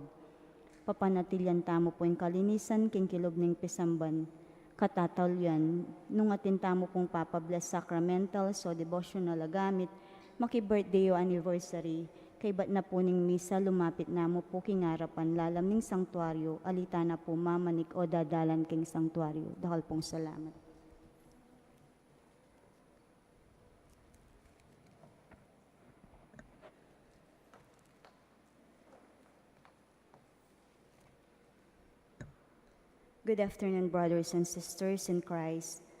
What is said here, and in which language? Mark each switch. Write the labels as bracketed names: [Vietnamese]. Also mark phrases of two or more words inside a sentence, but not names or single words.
[Pampanga] Papanatilyan tamo po yung kalinisan, king kilog ning pisamban, katatalyan, nung atintamo pong papabless sacramentals o devotional agamit, maki-birthday o anniversary, kay ba't na po ning misa, lumapit na mo po kingarapan, lalam ning sanktuaryo, alita na po mamanik o dadalan king sanktuaryo. Dahil pong salamat. [English] Good afternoon, brothers and sisters in Christ.